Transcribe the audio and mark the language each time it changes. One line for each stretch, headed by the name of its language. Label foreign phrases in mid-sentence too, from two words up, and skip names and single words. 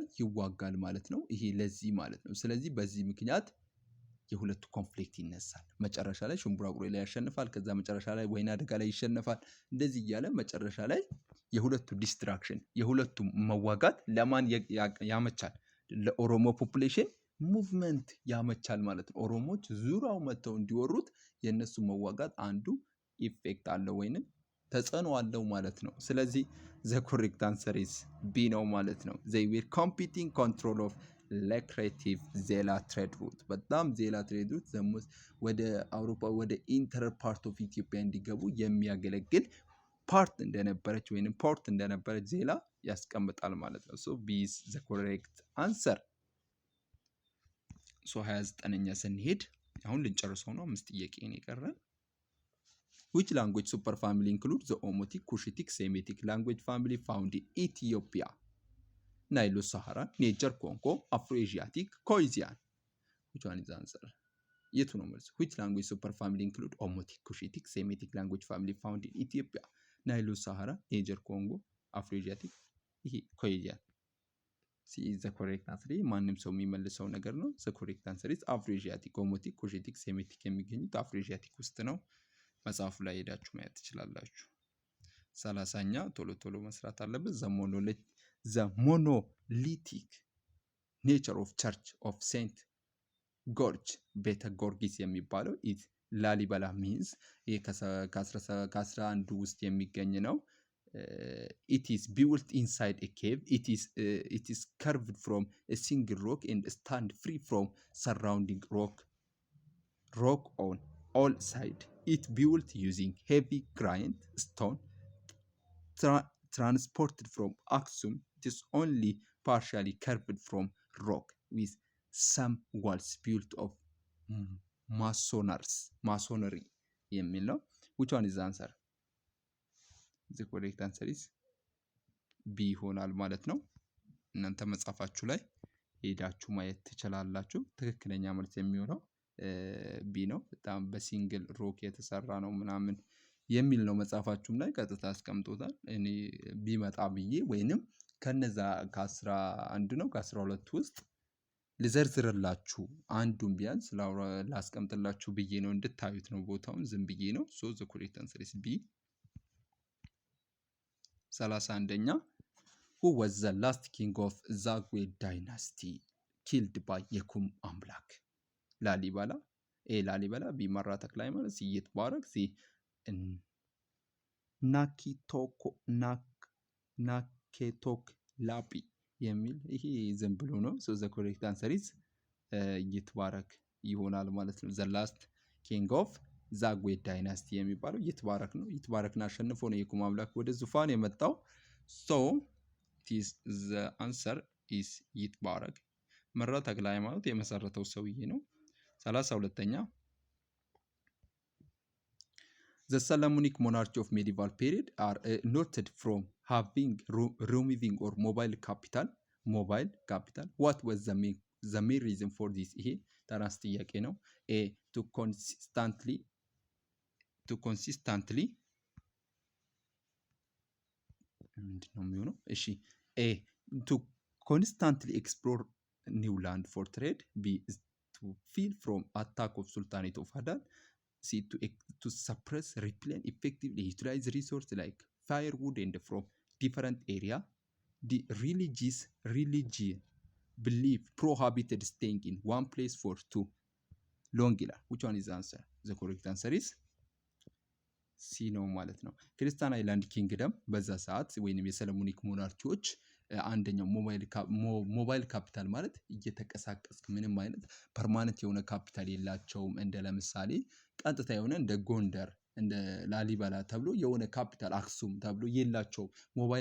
Amharic: ይዋጋል ማለት ነው። ይሄ ለዚህ ማለት ነው። ስለዚህ በዚህ ምክንያት የሁለቱ ኮንፍሊክት ይነሳል። መጨረሻ ላይ ሽምቡራቁሬ ላይ ያሸንፋል። ከዛ መጨረሻ ላይ ወይና አደጋ ላይ ይሸነፋል። እንደዚህ እያለ መጨረሻ ላይ የሁለቱ ዲስትራክሽን የሁለቱ መዋጋት ለማን ያመቻል? ለኦሮሞ
English: population movement
Amharic: ያመቻል ማለት ነው። ኦሮሞዎች ዙሪያው መጥተው እንዲወሩት የነሱ መዋጋት አንዱ ኢፌክት አለው ወይንም ተጽዕኖ አለው ማለት ነው። ስለዚህ
English: the correct answer is B
Amharic: ነው ማለት ነው።
English: they were competing control of lucrative
Amharic: ዜላ
English: trade route
Amharic: በጣም ዜላ
English: trade route
Amharic: ወደ አውሮፓ ወደ
English: inter part of Ethiopia
Amharic: እንዲገቡ የሚያገለግል ፓርት እንደነበረች ወይንም ፖርት እንደነበረች ዜላ ያስቀምጣል ማለት ነው።
English: so B is the correct answer። so
Amharic: 29ኛ ስንሄድ አሁን ልንጨርሰው ነው። 5 ጥያቄ ነው የቀረን።
English: which language superfamily includes the Omotic, Cushitic, Semitic language family found in Ethiopia? Nilo Sahara, Niger Congo, Afro-Asiatic, Khoisan. Which one is the answer?
Amharic: የቱ ነው መልሱ?
English: which language superfamily include Omotic, Cushitic, Semitic language family found in Ethiopia?
Amharic: ናይሎ ሳሃራ፣ ኒጀር ኮንጎ፣ አፍሮ-ኤዥያቲክ፣ ይሄ ኮይዚያን
English: the correct answer
Amharic: ማንም ሰው የሚመልሰው ነገር ነው።
English: the correct answer is Afro-Asiatic።
Amharic: ኦሞቲክ፣ ኩሺቲክ፣ ሴሜቲክ የሚገኙት አፍሮ-ኤዥያቲክ ውስጥ ነው። መጽሐፉ ላይ ሄዳችሁ ማየት ትችላላችሁ። 30ኛ ቶሎ ቶሎ መስራት አለበት።
English: the monolithic nature of Church of Saint George
Amharic: ቤተ ጊዮርጊስ የሚባለው
English: at Lalibela means
Amharic: ይሄ ከ11 ውስጥ የሚገኝ ነው።
English: it is built inside a cave. It is curved from a single rock and stand free from surrounding rock on all sides. It built using heavy granite stone transported from Aksum. It is only partially curved from rock with some walls built of masonry
Amharic: የሚል ነው።
English: which one is the answer? the correct answer is B
Amharic: ይሆናል ማለት ነው። እናንተ መጻፋችሁ ላይ ሄዳችሁ ማየት ትችላላችሁ። ትክክለኛ መልስ የሚሆነው ቢ ነው። በጣም
English: በsingle rock
Amharic: የተሰራ ነው ምናምን የሚል ነው። መጻፋችሁም ላይ ቀጥታ አስቀምጦታል። እኔ ቢመጣ ብዬ ወይንም ከነዛ ከ11 ነው ከ12 ውስጥ ልዘርዝርላችሁ አንዱን ቢያንስ ላስቀምጥላችሁ ብዬ ነው። እንድታዩት ነው ቦታውን ዝም ብዬ ነው።
English: so the correct answer is B።
Amharic: 31ኛ
English: who was the last king of Zagwe dynasty killed by
Amharic: የኩም አምላክ? ላሊበላ፣ ኤ ላሊበላ፣ ቢ መራ ተክለ ሃይማኖት፣ ሲ ይትባረክ፣ ሲ ናኬቶክ ላጲ የሚል ይሄ ዝም ብሎ ነው።
English: so the correct answer is Yitbarek
Amharic: ይሆናል ማለት ነው።
English: the last king of Zagwe dynasty
Amharic: የሚባለው ይትባረክ ነው። ይትባረክን አሸንፎ ነው የኩም አምላክ ወደ ዙፋን የመጣው።
English: so the answer is Yitbarek።
Amharic: መራ ተክለ ሃይማኖት የመሰረተው ሰውዬ ነው። 32ኛ
English: The Solomonic monarchy of medieval period are noted from having removing or mobile capital. What was the main reason for this?
Amharic: ይሄ ተራስ ጥያቄ ነው።
English: A to consistently
Amharic: ምንድነው የሚሆነው?
English: እሺ A to constantly explore new land for trade. B to flee from attack of Sultanate of Hadad. C to suppress, repel, effectively utilize resources like firewood and from different area. D religion belief prohibited staying in one place for too long ይላል። which one is the answer? the correct answer is
Amharic: ሲ ነው ማለት ነው።
English: Christian island kingdom
Amharic: በዛ ሰዓት ወይንም የሰለሞኒክ ሞናርኪዎች አንደኛው
English: mobile capital
Amharic: ማለት እየተቀሳቀስክ ምንም አይነት ፐርማነንት የሆነ ካፒታል የላቸውም። እንደ ለምሳሌ ቀጥታ የሆነ እንደ ጎንደር እንደ ላሊበላ ተብሎ የሆነ ካፒታል አክሱም ተብሎ የላቸው ሞባይል